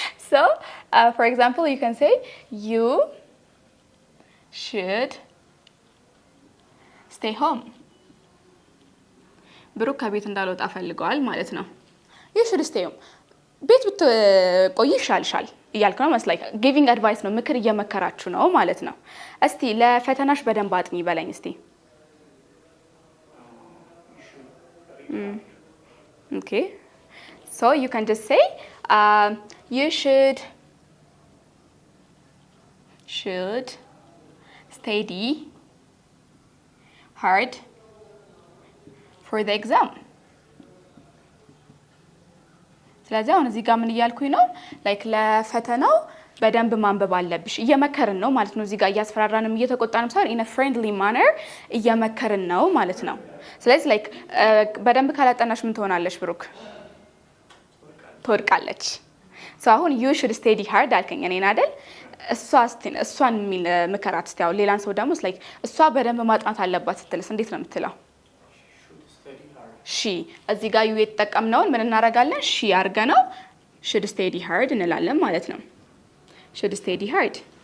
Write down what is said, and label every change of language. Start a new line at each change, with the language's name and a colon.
English: So, for example, you can say, you should stay home.
Amharic: ብሩክ ከቤት እንዳልወጣ ፈልገዋል ማለት ነው።
English: You should stay home.
Amharic: ቤት ብትቆይ ይሻልሻል እያልክ ነው መስላይክ
English: giving advice
Amharic: ነው፣ ምክር እየመከራችሁ ነው ማለት ነው። እስቲ ለፈተናሽ በደንብ አጥኚ በለኝ እስቲ።
English: Okay. So you can just say you should study hard for the exam.
Amharic: ስለዚህ አሁን እዚህ ጋር ምን እያልኩኝ ነው? ላይክ ለፈተናው በደንብ ማንበብ አለብሽ እየመከርን ነው ማለት ነው። እዚህ ጋር እያስፈራራንም እየተቆጣንም ሳይሆን
English: in a friendly manner
Amharic: እየመከርን ነው ማለት ነው። ስለዚህ ላይክ በደንብ ካላጠናሽ ምን ትሆናለሽ ብሩክ? ትወድቃለች።
English: so
Amharic: አሁን
English: you should study hard
Amharic: አልከኝ እኔን አይደል? እሷን የሚል ምከራት እስቲ። አሁን ሌላን ሰው ደግሞ ላይክ እሷ በደንብ ማጥናት አለባት ስትልስ እንዴት ነው የምትለው? ሺ እዚህ ጋር you የተጠቀምነውን ምን እናደርጋለን? ሺ አድርገነው
English: should study hard
Amharic: እንላለን ማለት ነው።
English: should study hard.